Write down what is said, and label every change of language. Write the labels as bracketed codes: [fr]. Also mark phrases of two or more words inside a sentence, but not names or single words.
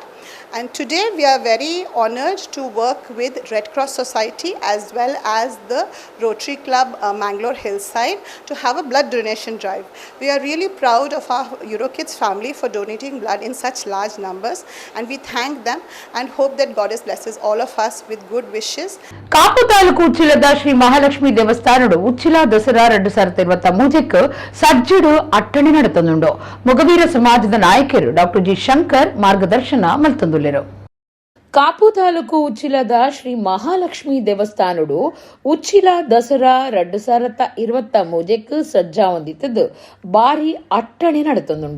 [en] And today we are very honored to work with Red Cross Society as well as the Rotary Club Mangalore Hillside to have a blood donation drive. We are really proud of our EuroKids family for donating blood in such large numbers, and we thank them and hope that Goddess blesses all of us with good wishes. [tcy] ಕಾಪು ತಾಲೂಕು ಉಚ್ಚಿಲದ ಶ್ರೀ ಮಹಾಲಕ್ಷ್ಮಿ ದೇವಸ್ಥಾನಡು ಉಚ್ಚಿಲ ದಸರಾ 2023 ಸಜ್ಜಡು ಅಟ್ಟಣೆ ನಡೆತುಂಡು. ಮೊಗವೀರ ಸಮಾಜದ ನಾಯಕರು ಡಾಕ್ಟರ್ ಜಿ ಶಂಕರ್ ಮಾರ್ಗದರ್ಶನ ಮಲ್ತೊಂದುಲ್ಲೆರು. ಕಾಪು ತಾಲೂಕು ಉಚ್ಚಿಲದ ಶ್ರೀ ಮಹಾಲಕ್ಷ್ಮಿ ದೇವಸ್ಥಾನಡು ಉಚ್ಚಿಲ ದಸರಾ 2023 ಸಜ್ಜಾ ಹೊಂದಿದ್ದು ಬಾರಿ ಅಟ್ಟಣೆ ನಡೆತೊಂದುಂಡು.